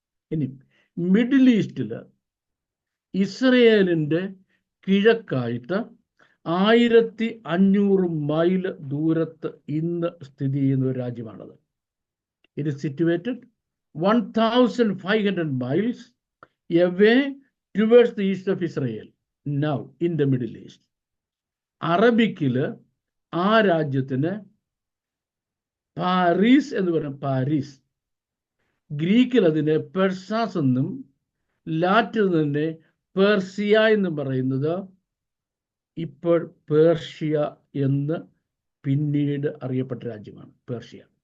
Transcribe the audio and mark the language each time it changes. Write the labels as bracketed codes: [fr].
[ml] ഇനി മിഡിൽ ഈസ്റ്റിൽ ഇസ്രയേലിൻ്റെ കിഴക്കായിട്ട് 1500 മൈൽ ദൂരത്ത് ഇന്ന് സ്ഥിതി ചെയ്യുന്ന ഒരു രാജ്യമാണത്. [en] It is situated 1500 miles away towards the east of Israel, now in the Middle East. [ml] അറബിക്കിൽ ആ രാജ്യത്തിന് പാരീസ് എന്ന് പറയും, പാരീസ്. ഗ്രീക്കിൽ അതിനെ പെർസാസ് എന്നും ലാറ്റിൽ തന്നെ പേർഷ്യ എന്നും പറയുന്നത് ഇപ്പോൾ പേർഷ്യ എന്ന് പിന്നീട് അറിയപ്പെട്ട രാജ്യമാണ് പേർഷ്യ.